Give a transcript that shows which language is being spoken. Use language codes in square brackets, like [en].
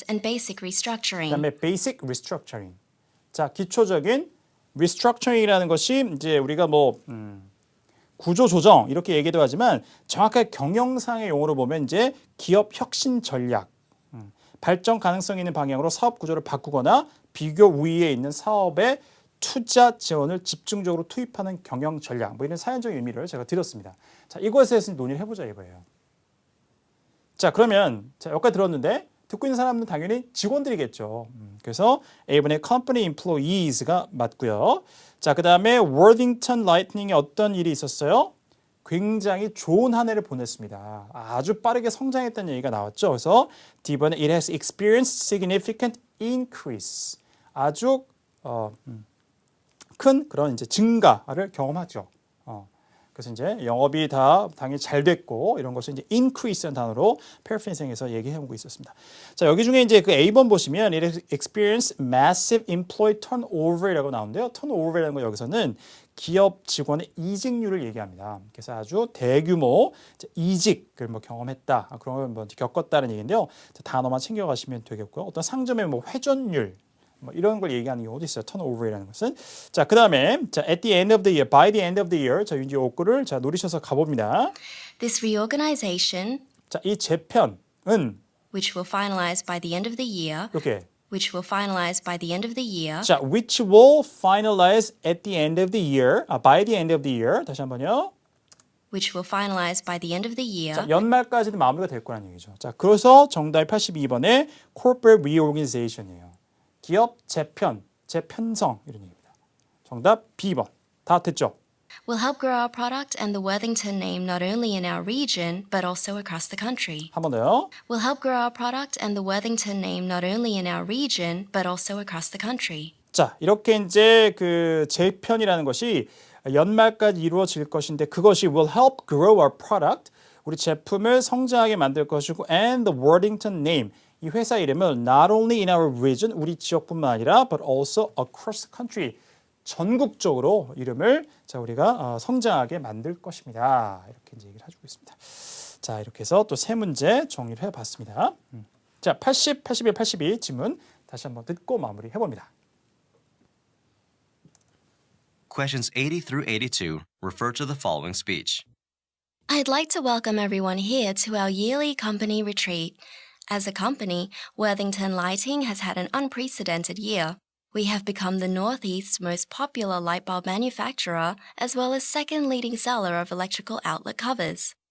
[en] and basic restructuring. 그다음에 basic restructuring. [ko] 자, 기초적인 restructuring이라는 것이 이제 우리가 뭐 구조 조정 이렇게 얘기도 하지만 정확하게 경영상의 용어로 보면 이제 기업 혁신 전략, 발전 가능성 있는 방향으로 사업 구조를 바꾸거나 비교 우위에 있는 사업에 투자 지원을 집중적으로 투입하는 경영 전략, 뭐 이런 사연적인 의미를 제가 드렸습니다. 자, 이것에 대해서 논의를 해보자 이거예요. 자, 그러면 자, 여기까지 들었는데 듣고 있는 사람은 당연히 직원들이겠죠. 그래서 A번에 [en] company employees [ko] 가 맞고요. 자, 그 다음에 Worthington Lightning에 어떤 일이 있었어요? 굉장히 좋은 한 해를 보냈습니다. 아주 빠르게 성장했다는 얘기가 나왔죠. 그래서 D번에 [en] it has experienced significant increase. [ko] 아주 큰 그런 이제 증가를 경험하죠. 그래서 이제 영업이 다 당연히 잘 됐고 이런 것을 이제 increase라는 단어로 paraphrasing에서 얘기해보고 있었습니다. 자, 여기 중에 이제 그 A번 보시면 [en] it has experienced massive employee turnover [ko] 이라고 나오는데요. turnover이라는 건 여기서는 기업 직원의 이직률을 얘기합니다. 그래서 아주 대규모 이직을 뭐 경험했다, 그런 걸 뭐 겪었다는 얘기인데요. 단어만 챙겨가시면 되겠고요. 어떤 상점의 뭐 회전율 뭐 이런 걸 얘기하는 경우도 있어요. 턴오버이라는 것은. [en] 자, 그다음에 자, at the end of the year, by the end of the year. [ko] 자, 이제 요거를 자, 노리셔서 가 봅니다. [en] This reorganization, [ko] 자, 이 재편은 [en] which will finalize by the end of the year, [ko] 이렇게 [en] which will finalize by the end of the year, 자, which will finalize at the end of the year. by the end of the year. [ko] 다시 한번요. [en] which will finalize by the end of the year, [ko] 자, 연말까지는 마무리가 될 거라는 얘기죠. 자, 그래서 정답이 82번에 [en] corporate reorganization [ko] 이에요. 기업 재편, 재편성 이런 얘기입니다. 정답 B번. 다 됐죠? [en] will help grow our product and the Worthington name not only in our region but also across the country. [ko] 한 번 더요. [en] Will help grow our product and the Worthington name not only in our region but also across the country. [ko] 자, 이렇게 이제 그 재편이라는 것이 연말까지 이루어질 것인데 그것이 [en] will help grow our product. [ko] 우리 제품을 성장하게 만들 것이고 [en] and the Worthington name. [ko] 이 회사 이름을 [en] not only in our region, [ko] 우리 지역뿐만 아니라 [en] but also across the country, [ko] 전국적으로 이름을 자, 우리가 성장하게 만들 것입니다. 이렇게 이제 얘기를 해주고 있습니다. 자, 이렇게 해서 또 세 문제 정리를 해봤습니다. 자, 80, 81, 82 질문 다시 한번 듣고 마무리 해봅니다. [en] Questions 80 through 82 refer to the following speech. I'd like to welcome everyone here to our yearly company retreat. As a company, Worthington Lighting has had an unprecedented year. We have become the Northeast's most popular light bulb manufacturer, as well as second leading seller of electrical outlet covers.